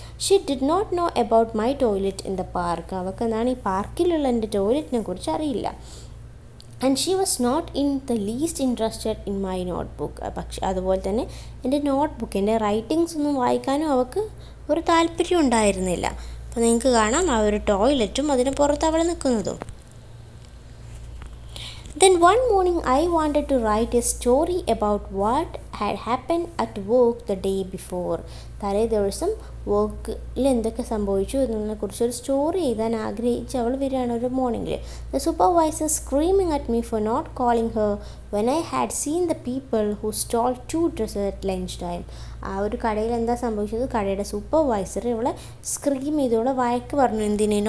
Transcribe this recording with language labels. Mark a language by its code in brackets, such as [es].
[en] She did not know about my toilet in the park. [ml] അവൾക്ക് എന്താണ് ഈ പാർക്കിലുള്ള എൻ്റെ ടോയ്ലറ്റിനെ കുറിച്ച് അറിയില്ല. [en] And she was not in the least interested in my notebook. [ml] പക്ഷെ അതുപോലെ തന്നെ എൻ്റെ നോട്ട്ബുക്ക്, എൻ്റെ റൈറ്റിങ്സ് ഒന്നും വായിക്കാനും അവൾക്ക് ഒരു താല്പര്യം ഉണ്ടായിരുന്നില്ല. അപ്പോൾ നിങ്ങൾക്ക് കാണാം ആ ഒരു ടോയ്ലറ്റും അതിന് പുറത്ത് അവൾ നിൽക്കുന്നതും. [en] Then one morning I wanted to write a story about what had happened at work the day before. [ml] തലേ ദിവസം വർക്കിൽ എന്തൊക്കെ സംഭവിച്ചു എന്നതിനെക്കുറിച്ചൊരു സ്റ്റോറി എഴുതാൻ ആഗ്രഹിച്ച് അവൾ വരികയാണ് ഒരു മോർണിംഗിൽ. [en] The supervisor screaming at me for not calling her when I had seen the people who stole 2 dresses at lunch time. [ml] ആ ഒരു കടയിൽ എന്താ സംഭവിച്ചത്, കടയുടെ സൂപ്പർവൈസർ ഇവളെ സ്ക്രീം ചെയ്ത് ഇവളെ വഴക്ക് പറഞ്ഞു. എന്തിന്?